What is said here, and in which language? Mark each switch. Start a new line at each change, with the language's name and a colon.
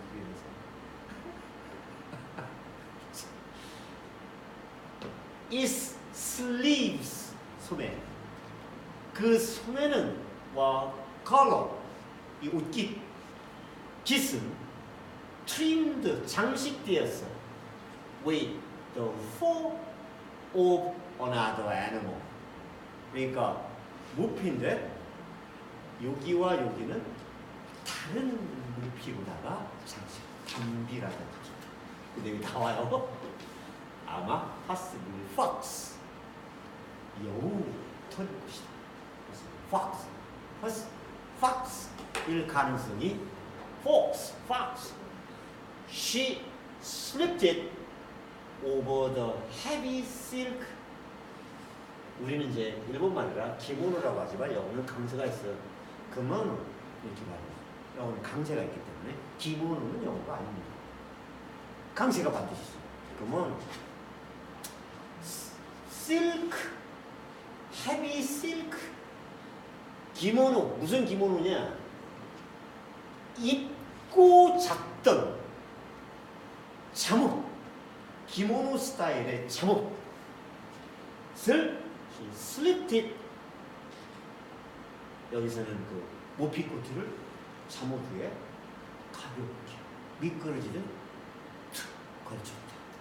Korean: 그래서
English: its sleeves
Korean: 소매. 그 소매는 collar 이 옷깃 깃은 trimmed 장식되었어. with
English: the form of another animal.
Korean: 그러니까 무피인데 여기와 여기는 다른 무피로다가 장식, 담비라든지. 근데 여기 나와요. 아마
English: possibly fox.
Korean: 여우 털이 것이다. fox. fox일 가능성이 fox.
English: She slipped it over the heavy silk.
Korean: 우리는 이제 일본말이라 기모노라고 하지만 영어는 강세가 있어요. 그러면 이렇게 말해요. 영어는 강세가 있기 때문에 기모노는 영어가 아닙니다. 강세가 반드시 있어요. 그러면
English: silk, heavy silk,
Korean: 기모노. 무슨 기모노냐? 입고 잤던 잠옷, 기모노 스타일의 잠옷을
English: she slipped it.
Korean: 여기서는 그 모피코트를 잠옷 위에 가볍게 미끄러지듯 툭 걸쳤다.